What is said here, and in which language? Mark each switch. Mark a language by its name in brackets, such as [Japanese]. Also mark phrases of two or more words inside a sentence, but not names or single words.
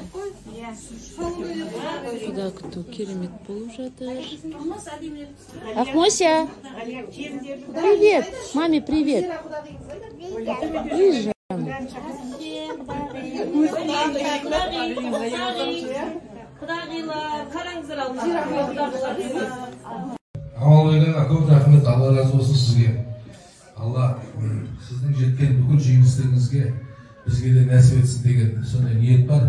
[Kazakh] Құда күту керемет болып жатыр. Ахмося! [Russian] Привет! Маме, привет! Вижу. [Kazakh] Амалбайдан көп рахмет, Алла разы болсын сізге. Алла сіздің жеткен бүкіл жеңістеріңізге бізге де нәсіп етсін деген сондай ниет бар.